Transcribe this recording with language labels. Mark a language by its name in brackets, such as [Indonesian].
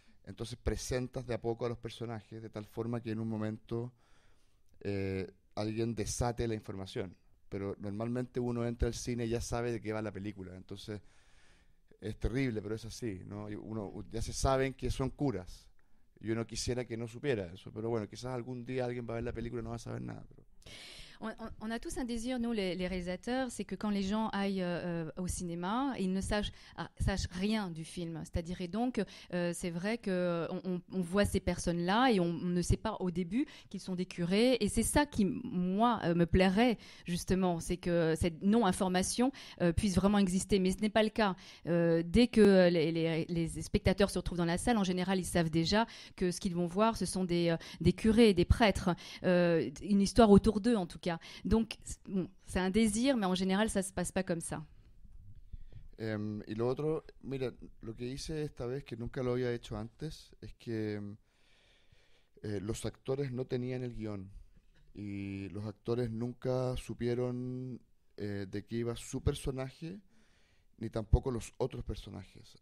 [Spanish] Entonces presentas de a poco a los personajes de tal forma que en un momento alguien desate la información. Pero normalmente uno entra al cine y ya sabe de qué va la película. Entonces es terrible, pero es así, ¿no? Ya se saben que son curas. Y uno quisiera que no supiera eso. Pero bueno, quizás algún día alguien va a ver la película y no va a saber nada. Pero... [French] On a tous un désir, nous les réalisateurs, c'est que quand les gens aillent au cinéma, ils ne sachent rien du film. C'est-à-dire, et donc, c'est vrai qu'on voit ces personnes-là et on ne sait pas au début qu'ils sont des curés. Et c'est ça qui, moi, me plairait, justement, c'est que cette non-information puisse vraiment exister. Mais ce n'est pas le cas. Dès que les spectateurs se retrouvent dans la salle, en général, ils savent déjà que ce qu'ils vont voir, ce sont des curés, des prêtres, une histoire autour d'eux, en tout cas. Donc, bon, c'est un désir, mais en général, ça ne se passe pas comme ça. [Spanish] Y lo otro, mira, lo que hice esta vez, que nunca lo había hecho antes, es que los actores no tenían el guión. Y los actores nunca supieron de qué iba su personaje, ni tampoco los otros personajes.